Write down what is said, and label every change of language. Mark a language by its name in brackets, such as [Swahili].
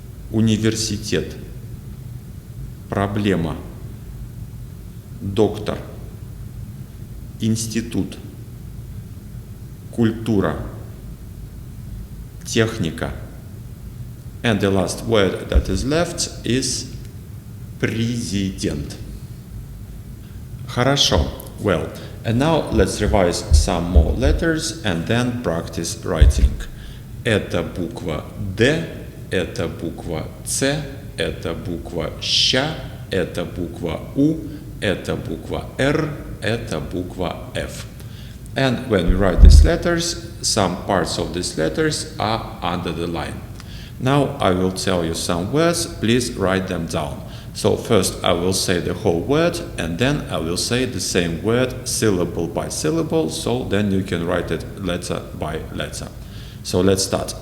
[Russian] университет, проблема, доктор, институт, культура, техника. [English] And the last word that is left is президент. [Russian] Хорошо. [English] Well, and now let's revise some more letters and then practice writing. [Russian] Это буква D, это буква C, это буква Щ, это буква U, это буква R, это буква F. [English] And when we write these letters, some parts of these letters are under the line. Now I will tell you some words, please write them down. So first I will say the whole word and then I will say the same word syllable by syllable, so then you can write it letter by letter. So let's start.